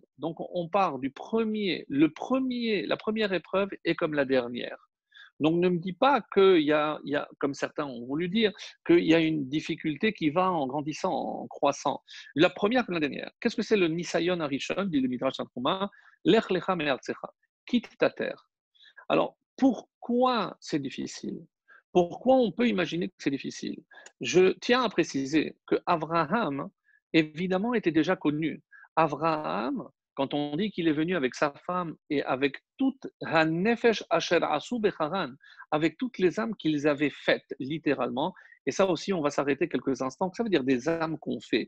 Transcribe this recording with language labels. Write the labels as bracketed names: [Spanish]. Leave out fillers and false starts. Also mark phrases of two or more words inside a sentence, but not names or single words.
[French] Donc on part du premier, la première épreuve est comme la dernière. Donc ne me dis pas qu'il y a, comme certains ont voulu dire, qu'il y a une difficulté qui va en grandissant, en croissant. La première comme la dernière. Qu'est-ce que c'est le [Hebrew] ניסיון הראשון, [French] dit le Midrash Tanhuma? [Hebrew] לך לך מארצך. [French] Quitte ta terre. Alors, pourquoi c'est difficile? Pourquoi on peut imaginer que c'est difficile? Je tiens à préciser que Abraham, évidemment, était déjà connu. Abraham, quand on dit qu'il est venu avec sa femme et avec toute [Hebrew] הנפש אשר עשו בחרן, [French] avec toutes les âmes qu'ils avaient faites, littéralement, et ça aussi, on va s'arrêter quelques instants, que ça veut dire des âmes qu'on fait.